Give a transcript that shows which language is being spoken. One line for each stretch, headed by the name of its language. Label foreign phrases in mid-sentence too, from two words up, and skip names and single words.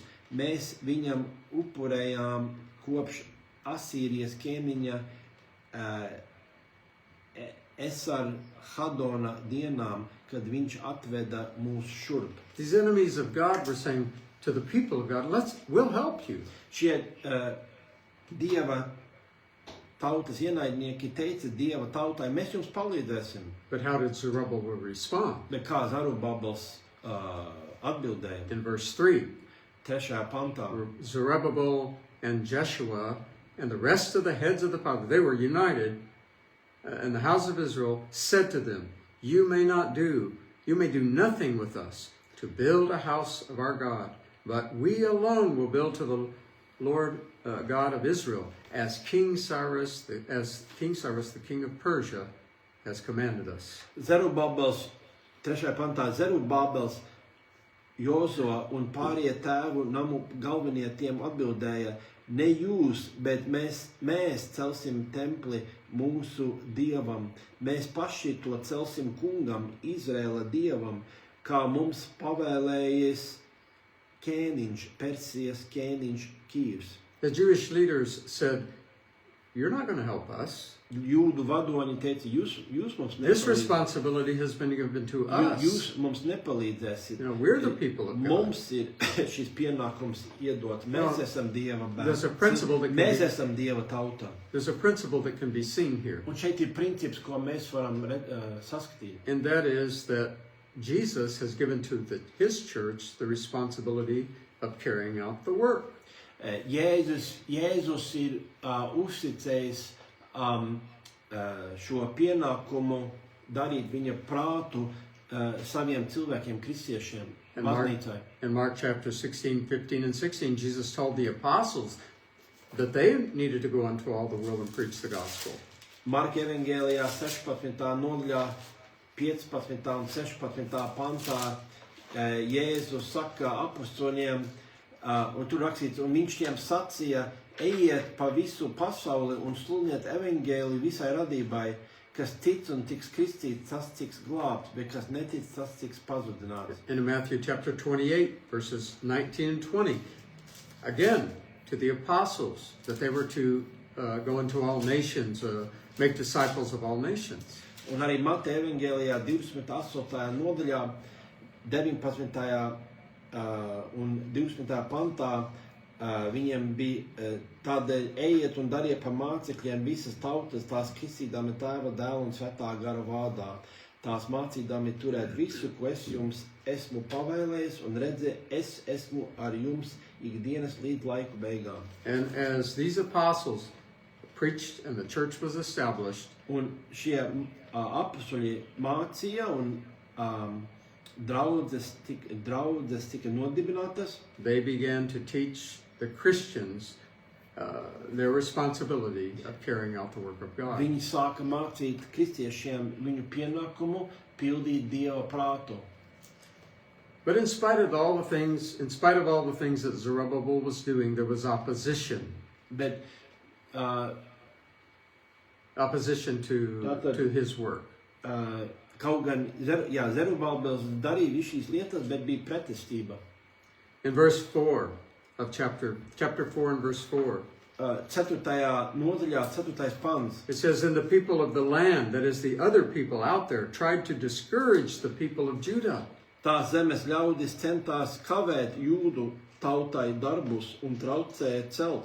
Latvian: Mēs viņam upurējām kopš Asīrijas ķēniņa Esar Hadona dienām, kad viņš atveda mūs šurp.
English: These enemies of God were saying to the people of God, we'll help you.
Latvian: Šie dieva tautas ienaidnieki teica dieva tautai, mēs jums palīdzēsim.
English: But how did Zerubbabel respond?
Latvian: Bet kā Zarubabels atbildēja?
English: In verse 3,
Latvian: 3. pantā.
English: Zerubbabel and Jeshua and the rest of the heads of the fathers, they were united, and the house of Israel said to them, you may do nothing with us to build a house of our God, but we alone will build to the Lord God of Israel, as King Cyrus, the king of Persia, has commanded us.
Latvian: Zerubabels, 3. pantā, Zerubabels, Jozua un pārējie tēvu namu galvenie tiem atbildēja, ne jūs, bet mēs celsim templi mūsu dievam. Mēs paši to celsim kungam, Izraēla dievam, kā mums pavēlējies ķēniņš, Persijas ķēniņš Kīvs.
English: The Jewish leaders said, you're not going to help us.
Latvian: Jūdu vadoņi teica, jūs mums
English: This
Latvian: nepalīdzēsiet.
English: responsibility has been given to us.
Latvian: Jūs mums nepalīdzēsiet. We're the people of God. Mums ir šis pienākums iedot. Mēs esam Dieva
English: There's a
Latvian: bērni.
English: principle that can
Latvian: Mēs
English: be,
Latvian: esam Dieva tauta.
English: there's a principle that can be seen here,
Latvian: Un šeit ir princips, ko mēs varam saskatīt.
English: and that is that Jesus has given to his church the responsibility of carrying out the work.
Latvian: Jēzus ir uzticējis šo pienākumu darīt viņa prātu saviem cilvēkiem, kristiešiem, baznīcai.
English: In Mark chapter 16, 15, and 16, Jesus told the apostles that they needed to go into all the world and preach the gospel.
Latvian: Marka evangēlijā 16. nodaļā 15. un 16. pantā Jēzus saka apostoļiem, un tur rakstīts, un viņš tiem sacīja, ejiet pa visu pasauli un sludiniet evangēliju visai radībai, kas tic un tiks kristīts, tas tiks glābts, bet kas netic, tas tiks pazudināts.
English: In Matthew chapter 28, verses 19 and 20, again, to the apostles, that they were to go into all nations, make disciples of all nations.
Latvian: Un arī Mateja evangēlijā 28. nodaļā, 19. un 20. pantā viņiem bija tādēļ ejiet un dariet pa mācekļiem visas tautas, tās kristīdami Tēva, Dēla un Svētā gara vārdā. Tās mācīdami turēt visu, ko es jums esmu pavēlējis, un redzi, es esmu ar jums ikdienas līdz laiku beigām.
English: And as these apostles preached and the church was established,
Latvian: Un šie apustuļi mācīja un draudzes tika nodibinātas.
English: they began to teach the Christians their responsibility of carrying out the work of God.
Latvian: Viņi sāka mācīt kristiešiem viņu pienākumu pildīt Dieva prātu.
English: But in spite of all the things that Zerubbabel was doing, there was opposition.
Latvian: Bet
English: Opposition to his work.
Latvian: Kaut gan Zerubabels darīja visu šīs lietas, bet bija pretestība.
English: In verse 4 of chapter 4 and verse 4,
Latvian: 4. nodaļā, 4. pants.
English: it says, and the people of the land, that is the other people out there, tried to discourage the people of Judah.
Latvian: Tās zemes ļaudis centās kavēt jūdu tautai darbus un traucēja celt.